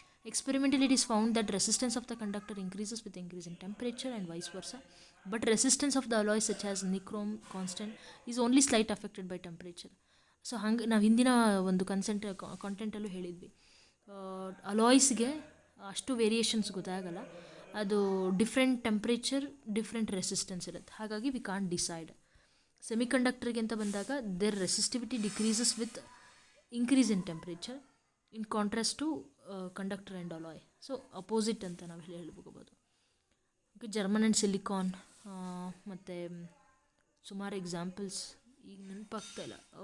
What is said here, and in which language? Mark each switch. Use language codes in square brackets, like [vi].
[en] Experimentally it is found that resistance of the conductor increases with increase in temperature and vice versa, but resistance of the alloys such as nichrome constant is only slight affected by temperature. [kn] So ಹಂಗೆ ನಾವು ಹಿಂದಿನ ಒಂದು ಕಾಂಟೆಂಟಲ್ಲೂ ಹೇಳಿದ್ವಿ, ಅಲಾಯ್ಸ್ಗೆ ಅಷ್ಟು variations ಗೊತ್ತಾಗಲ್ಲ, ಅದು different temperature different resistance ಇರುತ್ತೆ, ಹಾಗಾಗಿ [en] We can't decide. [kn] ಸೆಮಿಕಂಡಕ್ಟರ್ಗೆ ಅಂತ ಬಂದಾಗ [en] There resistivity decreases with increase in temperature in contrast to conductor and alloy. [kn] So opposite ಅಂತ ನಾವು ಹೇಳ್ಬೋದು. ಓಕೆ, ಜರ್ಮನ್ ಆ್ಯಂಡ್ ಸಿಲಿಕಾನ್ ಮತ್ತು ಸುಮಾರು ಎಕ್ಸಾಂಪಲ್ಸ್ ಈಗ ನೆನಪಾಗ್ತಾ ಇಲ್ಲ.